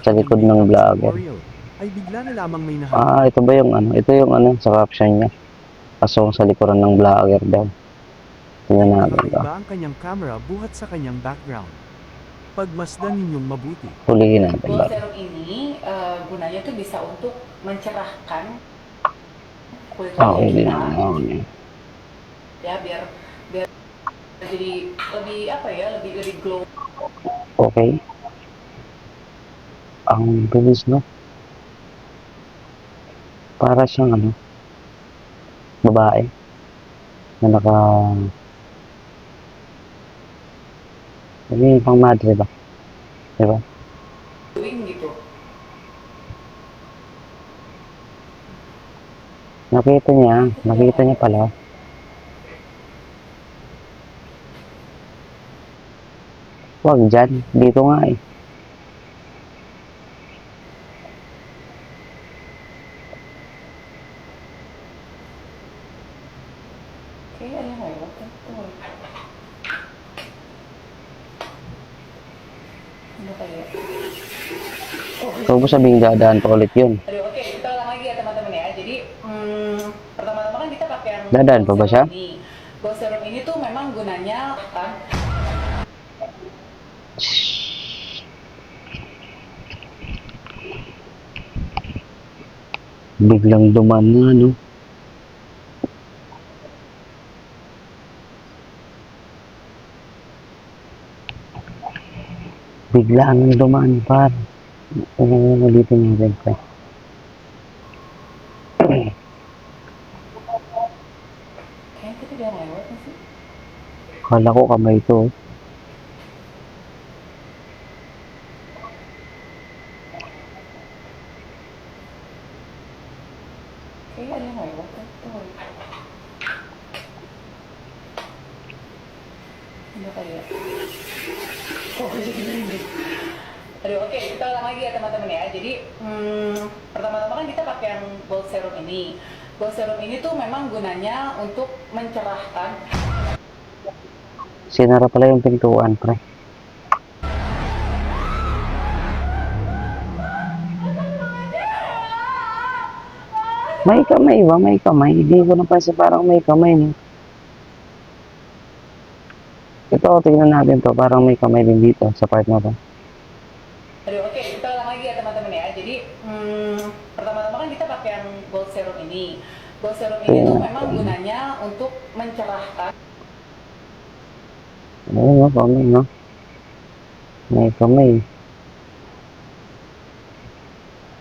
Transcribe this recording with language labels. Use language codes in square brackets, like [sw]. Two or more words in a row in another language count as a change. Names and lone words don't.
[tl] Sa kanyang likod ng makeup vlogger. tutorial, ay bigla na lamang may nahanap. Ah, ito ba yung ano? Ito yung ano sa caption niya. Pasong sa likuran ng vlogger daw. Tingnan natin to. Nakakaiba ang kanyang camera buhat sa kanyang background. Pagmasdan ninyong mabuti. Hulihin natin ba? [en] Glow serum [id] ini gunanya tuh bisa untuk mencerahkan kulit Ah, wajah [tl] huli kita, natin. Ah, huli. [id] ya biar biar jadi lebih apa ya, lebih glow. [tl] Okay. Ang bilis, no? Para siyang ano, babae na naka... Ano yung pang madre ba? Diba? [id] Glowing gitu. [tl] Nakita niya pala. Huwag dyan, dito nga eh. [id] Kayaknya ada yang lewat kan tuh. [tl] Ano kaya? Huwag mo sabihin dadaan pa ulit yun. [id] Aduh, oke, kita ulang lagi ya teman-teman ya. Jadi pertama-tama kan kita pakai yang [tl] Dadaan pa ba siya? [id] ini. [en] Glow serum [id] ini tuh memang gunanya kan [tl] Biglang duman na, no? Biglaan ang duman, par. Ulitin natin pa. [id] kayaknya tadi dia lewat nggak sih? [tl] Kala ko kamay ito. [id] Kayaknya ada yang lewat kan tuh. [tl] Ano kaya? [id] Oh, jadi merinding. Aduh, oke, kita ulang lagi ya teman-teman ya. Jadi pertama-tama kan kita pakai yang [en] gold serum [id] ini. [en] Gold serum [id] ini tuh memang gunanya untuk mencerahkan. [tl] Sinara pala yung pintuan, pre. May kamay ba? May kamay. Hindi ko napansin parang may kamay, no? Ito, tingnan natin to. Parang may kamay din dito sa part na to. [id] Aduh, oke, kita ulang lagi ya teman-teman ya. Jadi pertama-tama kan kita pakai yang [en] gold serum [id] ini. [en] Gold serum [id] ini tuh memang gunanya untuk mencerahkan. [tl] Ayun, no? Kamay, no? May kamay.